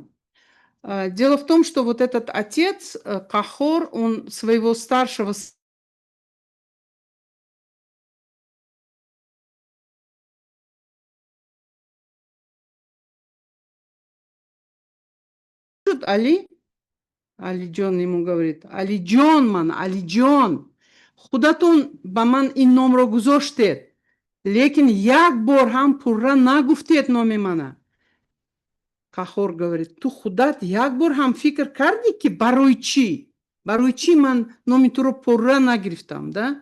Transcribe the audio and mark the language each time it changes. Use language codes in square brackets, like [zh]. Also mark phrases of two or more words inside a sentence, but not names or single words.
[ru] Дело в том, что вот этот отец, Кахор, он своего старшего Али, Алиджон ему говорит, [tg] Алиджон, ман, Алиджон, худатон ба ман ин номро гузоштед, лекин як бор ҳам пурра нагуфтед номи мана. Кахор говорит, ту худат як бор ҳам фикр карди ки барои чӣ? Барои чӣ ман номи туро пурра нагирифтам, да?